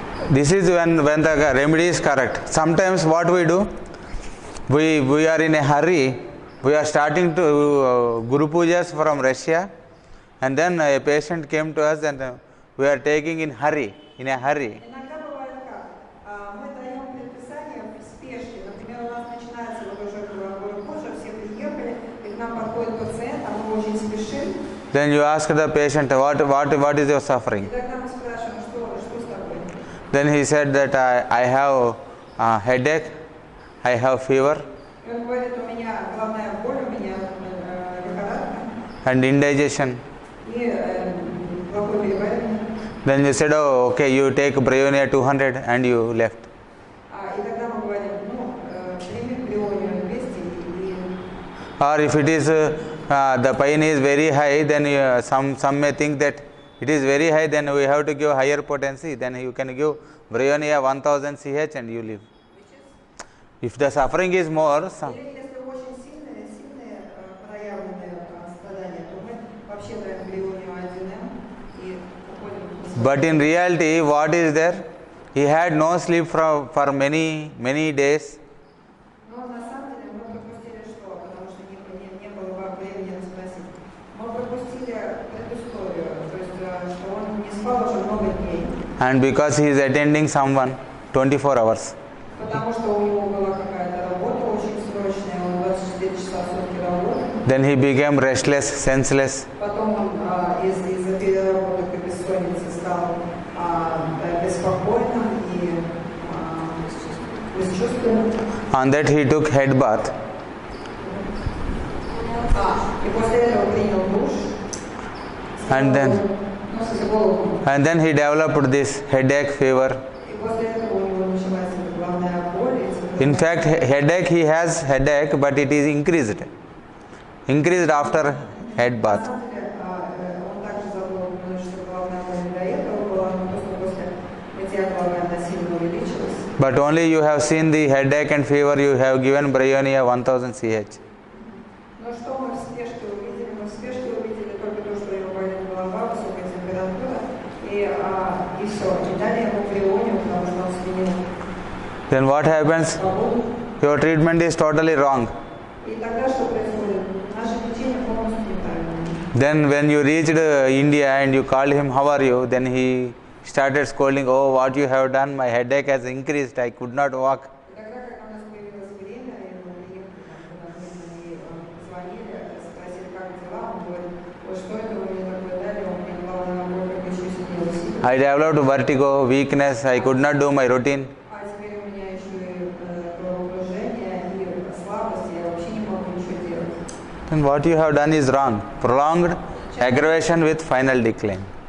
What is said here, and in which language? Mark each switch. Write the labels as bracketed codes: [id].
[en] This is when the remedy is correct. Sometimes what we do, we are in a hurry. We are starting to Guru Pujas from Russia, and then a patient came to us and we are taking in a hurry. [ru] Иногда бывает как? Мы даем предписание в спешке. Например, у нас начинается вот уже Гуру Пуджа, все приехали, и к нам подходит пациент, а мы очень спешим. [en] Then you ask the patient, what is your suffering? [ru] И тогда мы спрашиваем, что с тобой? [en] Then he said that I have headache, I have fever, [ru] И он говорит, у меня главная боль, у меня лихорадка [en] and indigestion. [ru] и плохое переваривание. [en] Then you said, oh, okay, you take Brionia 200 and you left. [ru] И тогда мы говорим, прими Брионию 200 и... [en] Or if it is the pain is very high, then some may think that it is very high, then we have to give higher potency. Then you can give Brionia 1000 CH and you leave. If the suffering is more, [ru] Или если очень сильные проявленные страдания, то мы вообще даем Брионию 1М и уходим. [en] but in reality, what is there? He had no sleep for many days. [ru] Но на самом деле мы пропустили что? Потому что не было времени расспросить. Мы пропустили предысторию, то есть что он не спал уже много дней. [en] And because he is attending someone 24 hours. [ru] Потому что у него была какая-то работа очень срочная, он 24 часа в сутки работал. [en] Then he became restless, senseless. [ru] Потом он из-за переработок и бессонницы стал беспокойным и бесчувственным. [en] On that he took head bath. [ru] И после этого принял душ. [en] And then [ru] Голову. [en] And then he developed this headache, fever. [ru] И после этого у него началась главная боль. [en] In fact, headache, he has headache, but it is increased after head bath. [ru] Он также забыл, что главная боль до этого была, но просто после мытья головы она сильно увеличилась. [en] But only you have seen the headache and fever, you have given Bryonia 1000 CH. [ru] Но что мы в спешке увидели? Мы в спешке увидели только то, что его болит голова, высокая температура, и все. И дали ему брионию, потому что он сменил [en] Then what happens? [ru] погоду. [en] Your treatment is totally wrong. [ru] И тогда что происходит? Наше лечение полностью неправильное. [en] Then when you reached India and you called him, how are you? Then he started scolding, oh, what you have done, my headache has increased, I could not walk. [ru] И тогда, как у нас появилось время, и мы приехали, когда мы звонили, спросили, как дела, он говорит, ой, что это вы мне такое дали, он мне головная боль, как еще сидела. [en] I developed vertigo, weakness, I could not do my routine. [ru] А теперь у меня еще и головокружение, и слабость, я вообще не могу ничего делать. [en] Then what you have done is wrong. Prolonged aggravation with final decline.